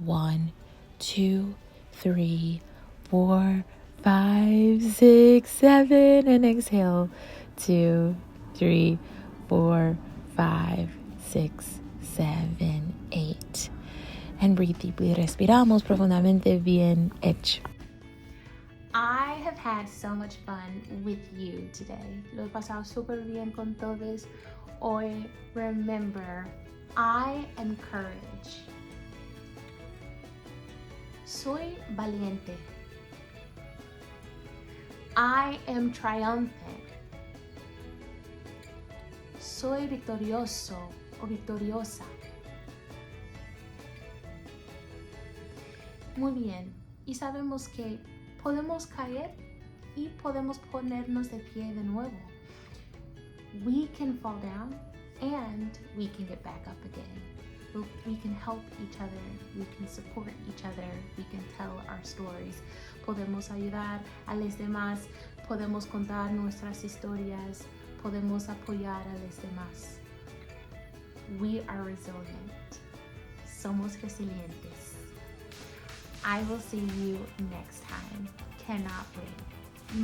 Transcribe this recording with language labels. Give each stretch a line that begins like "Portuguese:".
English: 1, 2, 3, 4, 5, 6, 7. And exhale. 2, 3, 4, 5, 6, 7, 8. And breathe deeply.
Spanish: Respiramos profundamente. Bien hecho.
English: I have had so much fun with you today.
Spanish: Lo he pasado súper bien con todos. Hoy,
English: remember, I am courage.
Spanish: Soy valiente.
English: I am triumphant.
Spanish: Soy victorioso o victoriosa. Muy bien. Y sabemos que podemos caer y podemos ponernos de pie de nuevo.
English: We can fall down and we can get back up again. We can help each other. We can support each other. We can tell our stories.
Spanish: Podemos ayudar a los demás. Podemos contar nuestras historias. Podemos apoyar a los demás.
English: We are resilient.
Spanish: Somos resilientes.
English: I will see you next time. Cannot wait.